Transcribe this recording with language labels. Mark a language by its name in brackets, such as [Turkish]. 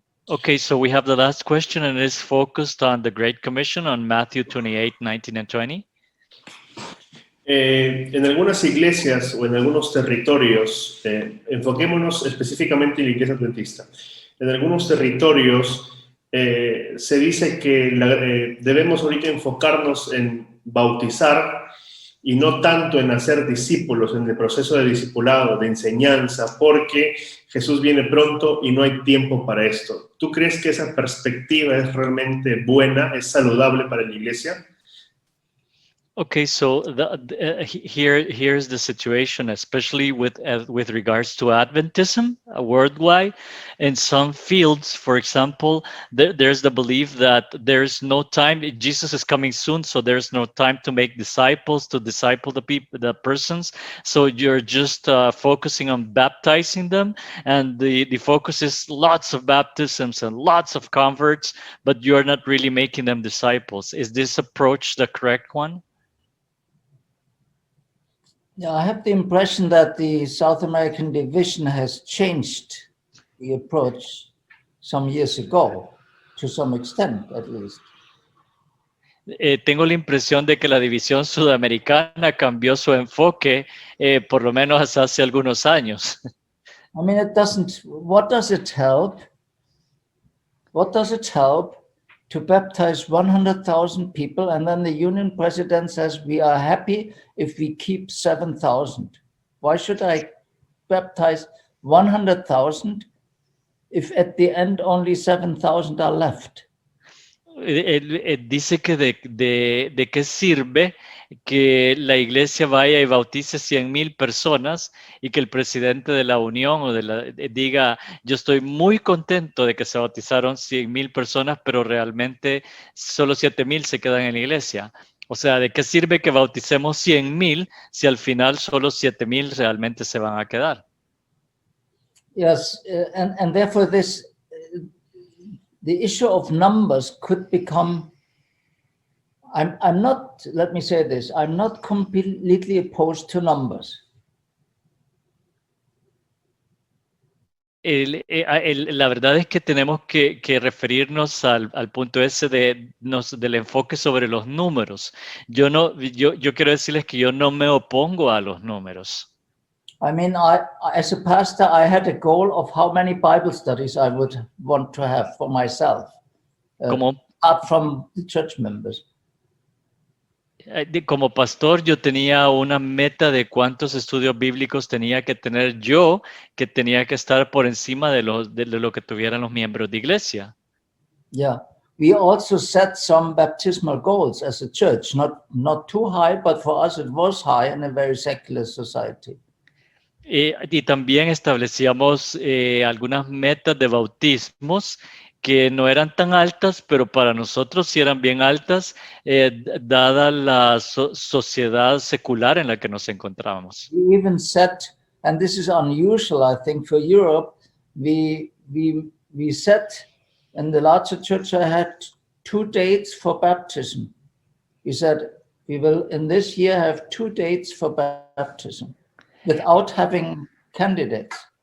[English] Okay, so we have the last question, and it's focused on the Great Commission on Matthew 28, 19 and 20. [Spanish] En algunas iglesias o en algunos territorios, enfoquémonos específicamente en la iglesia adventista. En algunos territorios se dice que debemos ahorita enfocarnos en bautizar y no tanto en hacer discípulos, en el proceso de discipulado, de enseñanza, porque Jesús viene pronto y no hay tiempo para esto. ¿Tú crees que esa perspectiva es realmente buena, es saludable para la iglesia? [English] Okay, so here's the situation, especially with regards to Adventism worldwide. In some fields, for example, there's the belief that there's no time. Jesus is coming soon, so there's no time to make disciples, to disciple the persons. So you're just focusing on baptizing them, and the focus is lots of baptisms and lots of converts, but you're not really making them disciples. Is this approach the correct one? Yeah, I have the impression that the South American division has changed the approach some years ago, to some extent at least. [Spanish] Tengo la impresión de que la división sudamericana cambió su enfoque, por lo menos hasta hace algunos años. [English] I mean, what does it help? What does it help to baptize 100,000 people, and then the union president says we are happy if we keep 7,000? Why should I baptize 100,000 if at the end only 7,000 are left? [Spanish] Dice que de qué sirve que la iglesia vaya y bautice 100,000 personas y que el presidente de la unión diga, yo estoy muy contento de que se bautizaron 100,000 personas, pero realmente solo 7,000 se quedan en la iglesia. O sea, ¿de qué sirve que bauticemos 100,000 si al final solo 7,000 realmente se van a quedar? [English] Yes, and therefore the issue of numbers could become, I'm not, let me say this, I'm not completely opposed to numbers. [Spanish] La verdad es que tenemos que referirnos al punto ese del enfoque sobre los números. Yo quiero decirles que yo no me opongo a los números. [English] I mean, as a pastor, I had a goal of how many Bible studies I would want to have for myself, apart from the church members. [Spanish] Como pastor, yo tenía una meta de cuántos estudios bíblicos tenía que tener yo, que tenía que estar por encima de lo que tuvieran los miembros de iglesia. [English] Yeah, we also set some baptismal goals as a church, not too high, but for us it was high in a very secular society. [Spanish] Y también establecíamos algunas metas de bautismos que no eran tan altas, pero para nosotros sí eran bien altas, dada la sociedad secular en la que nos encontrábamos. [English] We even set, and this is unusual, I think, for Europe, we set, in the larger church I had 2 dates for baptism. we said, we will in this year have 2 dates for baptism without having candidates.